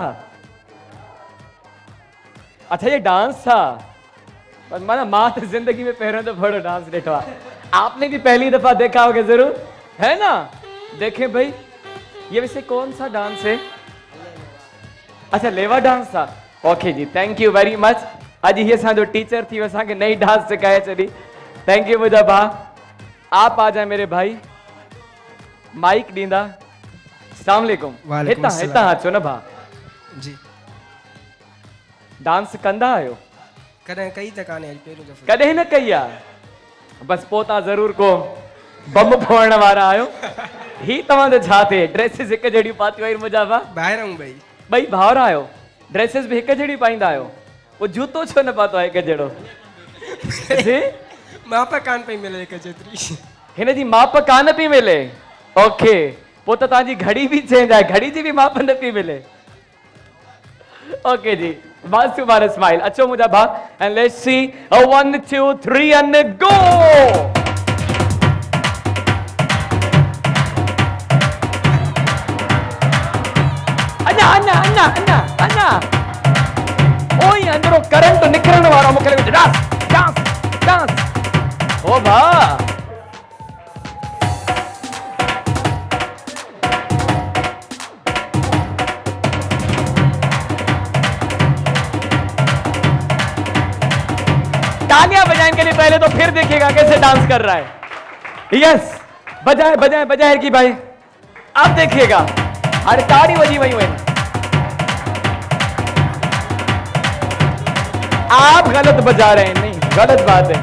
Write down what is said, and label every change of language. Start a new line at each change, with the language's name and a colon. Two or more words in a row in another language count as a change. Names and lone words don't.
Urdu: اچھا یہ ڈانس تھا پر ماں تو زندگی میں پہلے تو بڑا ڈانس دیکھا آپ نے بھی پہلی دفعہ دیکھا ہوگا ضرور ہے نا دیکھیں بھائی یہ ویسے کون سا ڈانس ہے اچھا لیوا ڈانس تھا اوکے جی
English: thank you very much
Urdu: अज ये जो टीचर थी
Sindhi: असा के नई डांस सिखाए चली
English: thank you
Sindhi: मुझा भा
Urdu: آپ آ جائے میرے بھائی
Sindhi: माइक ॾींदा
Arabic: السلام عليكم وعليكم السلام.
Sindhi: हितां अचो न भा जी डांस कंदा आहियो कॾहिं कई त कान्हे अॼु पहिरियों दफ़ो कॾहिं न कई आहे बस पोइ तव्हां ज़रूर को बम फोड़ण वारा आहियो ही तव्हां जो छा थिए ड्रेसिस हिकु जहिड़ियूं पातियूं आहिनि मुंहिंजा भा ॿाहिरि आऊं ॿई ॿई भाउर आहियो ड्रेसिस बि हिकु जहिड़ी पाईंदा आहियो पोइ जूतो छो न पातो आहे हिकु जहिड़ो जी माप कान पई मिले हिकु जेतिरी हिन जी माप कान पई मिले ओके पोइ त तव्हांजी घड़ी बि चेंज आहे घड़ी जी बि माप न पई मिले ओके जी बस
Urdu: تمہارا سمائل
Sindhi: अच्छो मुझा भा
English: and let's see
Sindhi: 1 2 3
English: and go
Sindhi: अन्ना अन्ना अन्ना अन्ना अन्ना ओए अंदरो करंट निकरण वारो मूंखे लॻे डांस डांस डांस ओ भा
Urdu: تالیاں بجانے کے لیے پہلے تو پھر دیکھیے گا کیسے ڈانس کر رہا ہے یس بجائے بجائے بجائے کی بھائی اب دیکھیے گا ارے تاڑی بجی وہی ہوئی آپ غلط بجا رہے ہیں نہیں غلط بات ہے.